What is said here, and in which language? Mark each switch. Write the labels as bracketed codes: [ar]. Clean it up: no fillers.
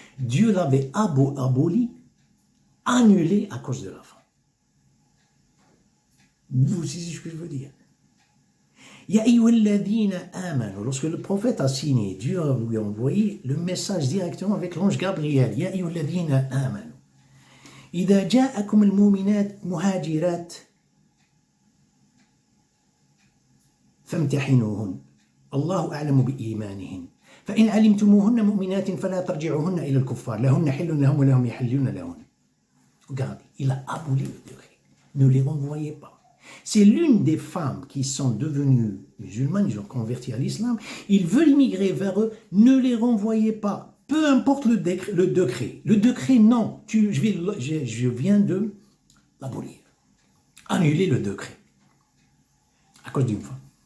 [fr] Dieu l'avait aboli, annulé à cause de la femme. Vous savez ce que je veux dire? [ar] Ya ayyuhalladhina amanu. [fr] Lorsque le prophète a signé, Dieu lui a envoyé le message directement avec l'ange Gabriel. [ar] Ya ayyuhalladhina amanu. إذا جاءكم المؤمنات مهاجرات فامتحنوهن الله أعلم بإيمانهن فإن علمتموهن مؤمنات فلا ترجعوهن إلى الكفار لهن حل لهم ولهم يحلون لهن. [fr] Regardez, il a aboli le décret. Ne les renvoyez pas. C'est l'une des femmes qui sont devenues musulmanes, ils ont converti à l'islam, ils veulent immigrer vers eux, ne les renvoyez pas. Peu importe le décret. Le décret, non. Je viens de l'abolir. Annuler le décret. À cause d'une femme.